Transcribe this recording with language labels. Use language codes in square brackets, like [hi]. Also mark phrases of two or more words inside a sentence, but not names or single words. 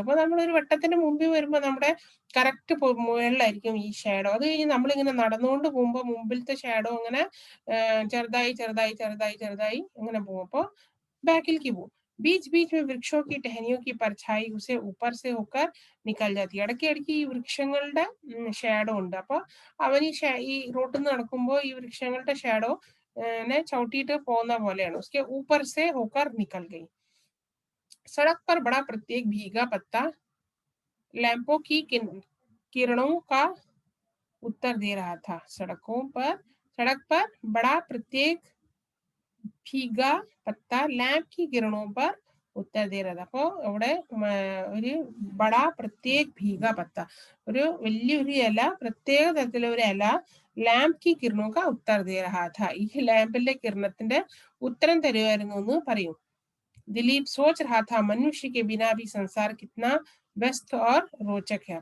[ml] അപ്പോൾ നമ്മളൊരു വട്ടത്തിന്റെ മുമ്പിൽ വരുമ്പോൾ നമ്മുടെ കറക്റ്റ് മുകളിലായിരിക്കും ഈ ഷാഡോ. അത് കഴിഞ്ഞ് നമ്മളിങ്ങനെ നടന്നുകൊണ്ട് പോകുമ്പോൾ മുമ്പിലത്തെ ഷാഡോ അങ്ങനെ ചെറുതായി ചെറുതായി ചെറുതായി ചെറുതായി ഇങ്ങനെ പോകും. അപ്പോൾ ബാക്കിലേക്ക് പോകും. [hi] बीच बीच में वृक्षों की टहनियों की परछाई उसे ऊपर से होकर निकल जाती है. [ml] ഇടയ്ക്ക് ഇടയ്ക്ക് ഈ വൃക്ഷങ്ങളുടെ ഷാഡോ ഉണ്ട്. അപ്പോൾ അവൻ ഈ റോട്ടിൽ നിന്ന് നടക്കുമ്പോൾ ഈ വൃക്ഷങ്ങളുടെ ഷാഡോ ചവിട്ടിയിട്ട് പോകുന്ന പോലെയാണ്. [hi] उसके ऊपर से होकर निकल गई. सड़क पर बड़ा प्रत्येक भीगा पत्ता लैंपों की किरणों का उत्तर दे रहा था. सड़क पर बड़ा प्रत्येक भीगा पत्ता लैंप की किरणों पर उत्तर दे रहा था. [ml] അപ്പോൾ അവിടെ ഒരു [hi] बड़ा प्रत्येक भीगा पत्ता, [ml] ഒരു വലിയൊരു ഇല, പ്രത്യേക തരത്തിലുള്ള ഒരു ഇല, [hi] लैंप की किरणों का उत्तर दे रहा था, [ml] ഈ ലാമ്പിന്റെ കിരണത്തിന്റെ ഉത്തരം തരുമായിരുന്നു എന്ന് പറയും. [hi] दिलीप सोच रहा था मनुष्य के बिना भी संसार कितना व्यस्त और रोचक है.